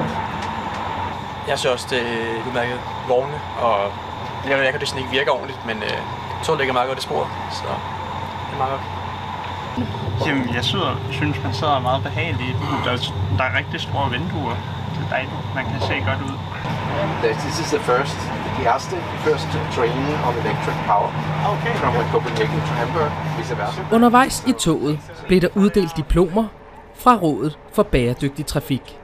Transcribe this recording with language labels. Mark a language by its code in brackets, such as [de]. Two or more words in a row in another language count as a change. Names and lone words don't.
[da] Jeg synes også, det er udmærket vogne, og jeg ved ikke, at det ikke virker ordentligt, men toget ligger meget godt i sporet, så det er meget godt. Jamen, jeg synes, man sidder meget behageligt. Der er rigtig store vinduer. Det er dejligt. Man kan se godt ud. [en] This is the first training of electric power from Copenhagen to Hamburg, vice versa. [da] Undervejs i toget blev der uddelt diplomer fra Rådet for Bæredygtig Trafik.